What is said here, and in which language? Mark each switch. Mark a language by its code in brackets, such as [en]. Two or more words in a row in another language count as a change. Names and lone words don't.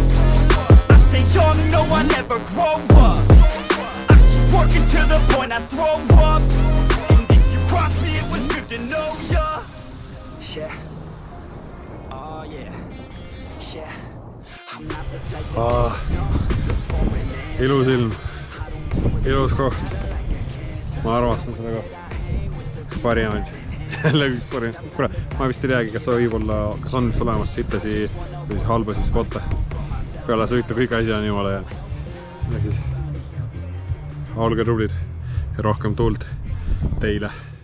[en] I stay young, no, I never grow up. I keep working to the point I throw up. And if you cross me, it was good to know ya. Yeah, oh yeah, yeah. I'm not the type to [et] ilus ilm, ilus koht. Ma armastan seda kohta. Üks parimaid. Jälle üks parimaid. Kuule, ma vist ei teagi, kas võib-olla, kas on vist olemas sitasi või halbasi spotte. Peale sõita kõik asi on jumala hea. Ja siis olge tublid ja rohkem tuld teile.